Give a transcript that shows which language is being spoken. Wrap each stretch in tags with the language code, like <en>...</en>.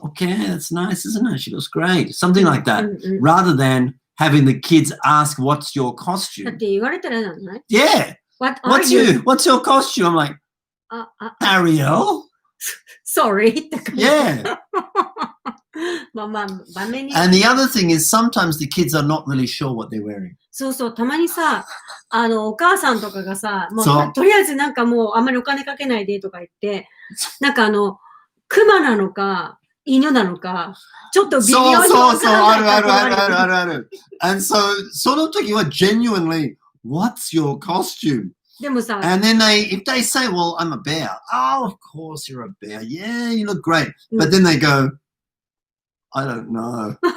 <en>Okay, that's nice, isn't it? She looks great. Something like that. Rather than having the kids ask, what's your costume? Yeah. What's your costume? I'm like, Ariel. Sorry. Yeah. And the other thing is sometimes the kids are not really sure what they're wearing.</en> <ja>そうそう、たまにさ、お母さんとかがさ、もうとりあえずなんかもうあんまりお金かけないでとか言って、なんか熊なのか、犬なのか、ちょっと微妙にわからない。ある。</ja> <en>And so,</en> <ja>その時は</ja> <en>genuinely, what's your costume?</en> <ja>でもさ、</ja> <en>And then if they say, well, I'm a bear. Oh, of course you're a bear. Yeah, you look great. But then they go, I don't know.</en>